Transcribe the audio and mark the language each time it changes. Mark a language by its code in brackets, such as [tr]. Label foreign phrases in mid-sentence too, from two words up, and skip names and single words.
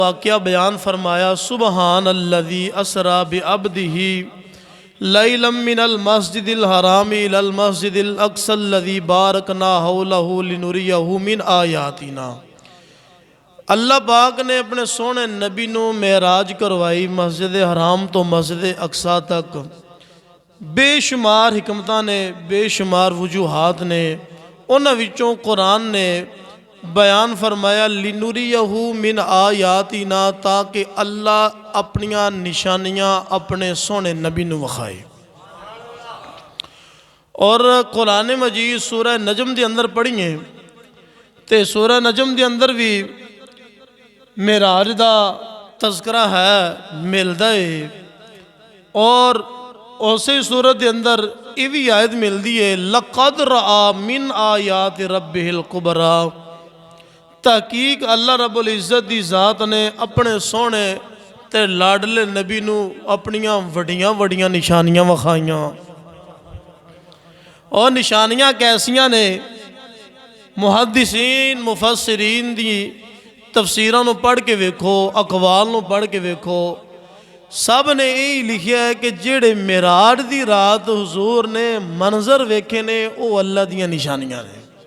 [ur] واقعہ بیان فرمایا, [ar] سبحان الذي أسرى بعبده ليلا من المسجد الحرام إلى المسجد الأقصى الذي باركنا حوله لنريه من آياتنا. [pa] اللہ پاک نے اپنے سوہنے نبی نوں معراج کروائی مسجد حرام توں مسجد اقصیٰ تک. بے شمار حکمتاں نیں، بے شمار وجوہات نیں، اونہاں وچوں قرآن نے بیان فرمایا [ar] لنريه من آياتنا, [pa] تاکہ اللہ اپنیاں نشانیاں اپنے سوہنے نبی نوں وکھائے. [ur] اور قرآن مجید سورہ نجم کے اندر پڑھیے تو سورہ نجم کے اندر بھی معراج کا تذکرہ ہے، ملتا ہے. اور اسی سورت کے اندر یہ بھی آیت ملتی ہے, [ar] لقد رأى من آيات ربه الكبرى. [pa] تحقیق اللہ رب العزت دی ذات نے اپنے سوہنے تے لاڈلے نبی نوں اپنیاں وڈیاں وڈیاں نشانیاں وکھائیاں. اور نشانیاں کیسیاں نیں، محدثین مفسرین دی تفسیراں نوں پڑھ کے ویکھو، اقوال نوں پڑھ کے ویکھو، سب نے یہی لکھیا اے کہ جیہڑے معراج دی رات حضور نے منظر ویکھے نیں او اللہ دیاں نشانیاں نیں.